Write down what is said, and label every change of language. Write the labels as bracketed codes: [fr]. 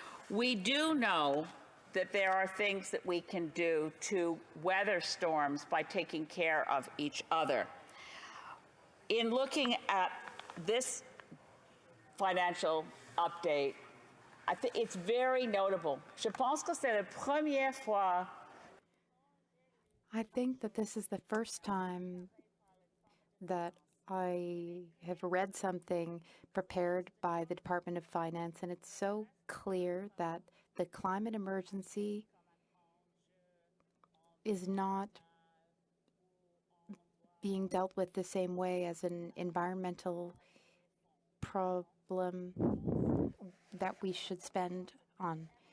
[en] We do know that there are things that we can do to weather storms by taking care of each other. In looking at this financial update, I think it's very notable. [fr] Je pense que c'est la première fois. [en] I think that this is the first time that I have read something prepared by the Department of Finance, and it's so clear that the climate emergency is not being dealt with the same way as an environmental problem that we should spend on.